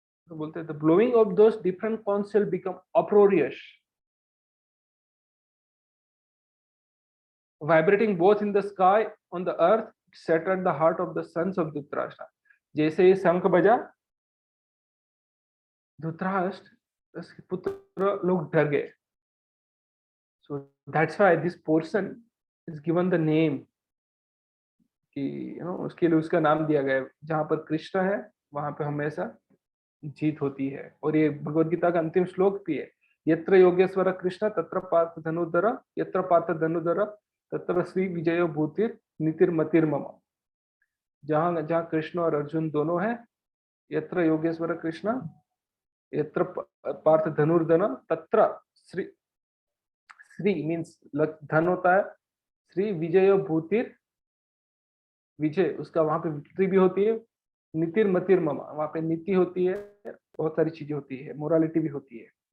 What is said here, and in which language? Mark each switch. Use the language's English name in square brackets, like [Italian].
[Hindi] तो बोलते हैं [English] the blowing of those different conch shell become uproarious, vibrating both in the sky on the earth, shattered the heart of the sons of Dhritarashtra. [Hindi] जैसे ये शंख बजा, धृतराष्ट्र उसके पुत्र लोग डर गए. [English] So that's why this portion is given the name [Hindi] कि उसके लिए उसका नाम दिया गया है. जहां पर कृष्ण है वहां पे हमेशा जीत होती है. और ये भगवद गीता का अंतिम श्लोक भी है. [Sanskrit] यत्र योगेश्वर कृष्ण तत्र पार्थ धनुधर, यत्र पार्थ धनुधर तत्र श्री विजय भूतिर नीतिर्मतिर मम. [Hindi] जहां जहां कृष्ण और अर्जुन दोनों हैं, [Sanskrit] यत्र योगेश्वर कृष्ण यत्र पार्थ धनुर्धन तत्र श्री, [Hindi] श्री मीन्स धन होता है, [Sanskrit] श्री विजय भूतिर, [Hindi] विजय उसका वहां पे विक्ट्री भी होती है, [Sanskrit] नीतिर मतिर ममा [Hindi] वहां पे नीति होती है, बहुत सारी चीजें होती है, मोरालिटी भी होती है.